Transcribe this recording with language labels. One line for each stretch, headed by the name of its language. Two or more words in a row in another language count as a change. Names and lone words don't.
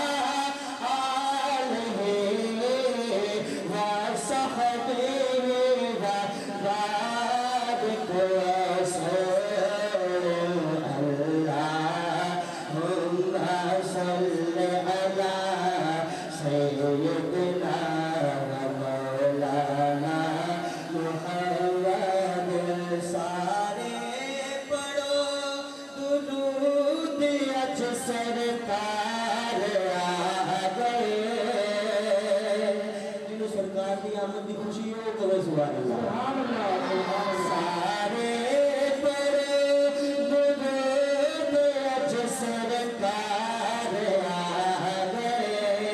Arabic: آله وصحبه وبارك وسلم اللهم صل على سيدنا ومولانا محمد.
Urdu: سارے پڑھو درود اج سرکار آ گئے. جنہوں سرکار کی آمد کی خوشی ہو کرو
Arabic: سبحان الله.
Urdu: سارے پڑھو درود اج سرکار آ گئے.